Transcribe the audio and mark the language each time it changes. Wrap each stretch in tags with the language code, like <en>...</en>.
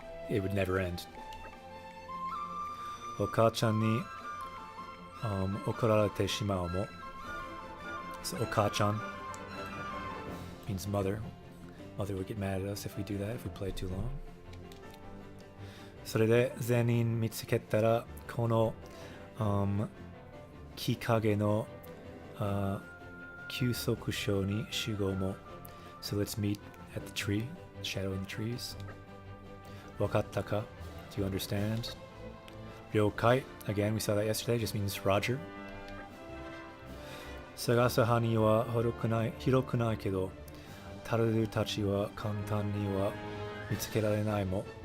<en>It would never end.</en> <ja>Okachan ni okorarete shimau mo.</ja> <en>So okachan means mother. Mother would get mad at us if we do that, if we play too long.</en> <ja>それで全員見つけたらこの、木陰の、休息所に集合も.</ja> <en>So let's meet at the tree, shadow in the trees.</en> <ja>わかったか?</ja> <en>Do you understand? 了解. Again, we saw that yesterday, just means Roger.</en> <ja>探す範囲は広くないけど、タルルたちは簡単には見つけられないも.</ja>